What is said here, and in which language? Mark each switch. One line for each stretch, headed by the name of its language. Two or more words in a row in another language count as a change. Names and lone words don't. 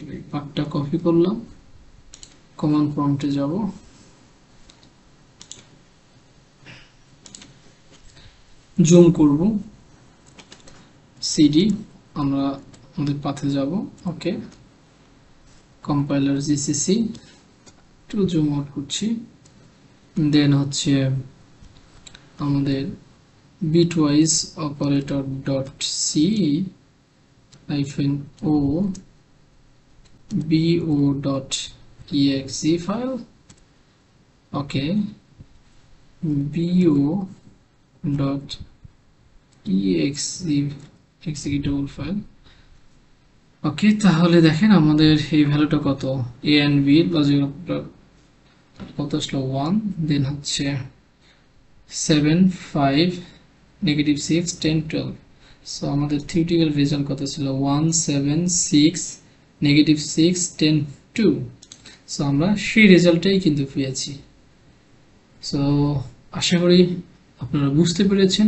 Bangla: এই পার্টটা কপি করলাম,
English: command prompte
Bangla: যাব, জুম করব, সিডি, আমরা আমাদের পাথে যাব। ওকে,
English: compiler GCC,
Bangla: একটু
English: zoom out
Bangla: করছি, দেন হচ্ছে আমাদের
English: bitwise operator dot c -o bo dot exe file। okay, bo dot exe executable file।
Bangla: ওকে, তাহলে দেখেন আমাদের এই ভ্যালুটা কত,
English: a and b
Bangla: লজিক কত আসলো 1, দেন হচ্ছে 7 5 -6 10 12। সো আমাদের
English: theoretical result
Bangla: কত ছিল, 1 7 6 -6 10 2। সো আমরা সেই রেজাল্টটাই কিন্তু পেয়েছি। সো আশা করি আপনারা বুঝতে পেরেছেন।